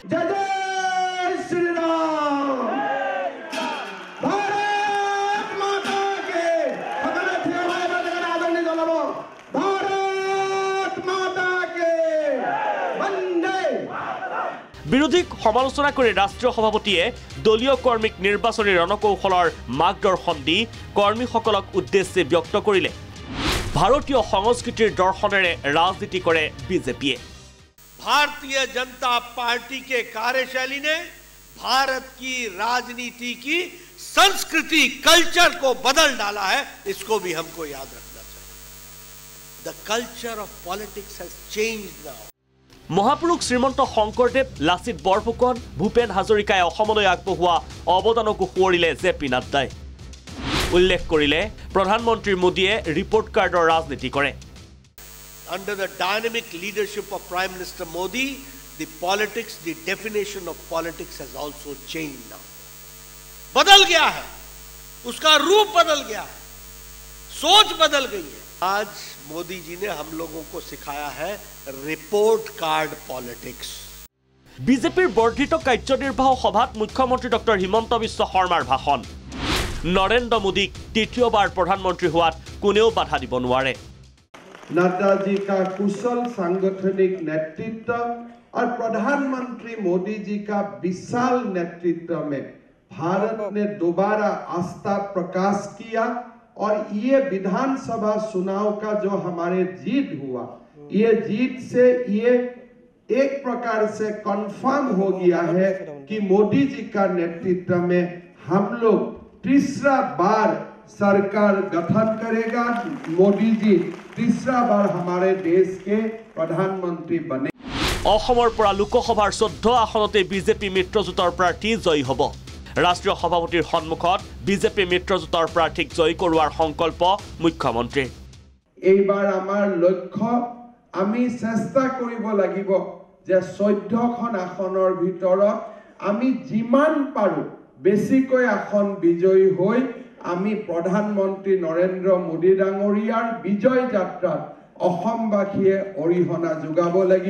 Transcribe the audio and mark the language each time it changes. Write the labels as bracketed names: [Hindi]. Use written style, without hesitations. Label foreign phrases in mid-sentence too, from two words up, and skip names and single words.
[Assamese] বিৰোধীক সমালোচনা কৰি ৰাষ্ট্ৰীয় সভাপতিয়ে দলীয় কৰ্মীক নিৰ্বাচনী ৰণকৌশলৰ মাৰ্গদৰ্শন দি কৰ্মীসকলক উদ্দেশ্যে ব্যক্ত কৰিলে ভাৰতীয় সংস্কৃতিৰ দৰ্শনেৰে ৰাজনীতি কৰে বিজেপিয়ে [Hindi] भारतीय जनता पार्टी के कार्यशैली ने भारत की राजनीति की संस्कृति कल्चर को बदल डाला है इसको भी हमको याद रखना चाहिए [English] The culture of politics has changed now [Assamese] মহাপুৰুষ শ্ৰীমন্ত শংকৰদেৱ লাচিত বৰফুকন ভূপেন হাজৰিকাই অসমলৈ আগবঢ়োৱা অৱদানকো সোঁৱৰিলে জেপি নাড্ডাই উল্লেখ কৰিলে প্ৰধানমন্ত্ৰী মোদীয়ে [English] report card [Assamese] ৰাজনীতি কৰে [English] Under the dynamic leadership of Prime Minister Modi, the politics, the definition of politics has also changed now. [Hindi] बदल गया है, उसका रूप बदल गया है, सोच बदल गई है. आज मोदी जी ने हम लोगों को सिखाया है [English] report card politics. [Assamese] বিজেপিৰ বৰ্ধিত কাৰ্যনিৰ্বাহক সভাত মুখ্যমন্ত্ৰী ডক্টৰ হিমন্ত বিশ্ব শৰ্মাৰ ভাষণ নৰেন্দ্ৰ মোদীক তৃতীয়বাৰ প্ৰধানমন্ত্ৰী হোৱাত কোনেও বাধা দিব নোৱাৰে [Hindi] नड्डा जी का कुशल सांगठनिक नेतृत्व और प्रधानमंत्री मोदी जी का विशाल नेतृत्व में भारत ने दोबारा आस्था प्रकाश किया और ये विधानसभा चुनाव का जो हमारे जीत हुआ ये जीत से ये एक प्रकार से कंफर्म हो गया है कि मोदी जी का नेतृत्व में हम लोग तीसरा बार सरकार गठन करेगा मोदी जी तीसरा बार हमारे देश के प्रधानमंत्री बने [Assamese] অসমৰ পৰা লোকসভাৰ 14 আসনতে বিজেপি মিত্ৰজোঁটৰ প্ৰাৰ্থী জয়ী হ'ব ৰাষ্ট্ৰীয় সভাপতিৰ সন্মুখত বিজেপি মিত্ৰজোঁটৰ প্ৰাৰ্থীক জয়ী কৰোৱাৰ সংকল্প মুখ্যমন্ত্ৰীৰ এইবাৰ আমাৰ লক্ষ্য আমি চেষ্টা কৰিব লাগিব যে 14খন আসনৰ ভিতৰত আমি যিমান পাৰো বেছিকৈ আসন বিজয়ী হৈ আমি প্ৰধানমন্ত্ৰী নৰেন্দ্ৰ মোদী ডাঙৰীয়াৰ বিজয় যাত্ৰাত অসমবাসীয়ে অৰিহণা যোগাব লাগিব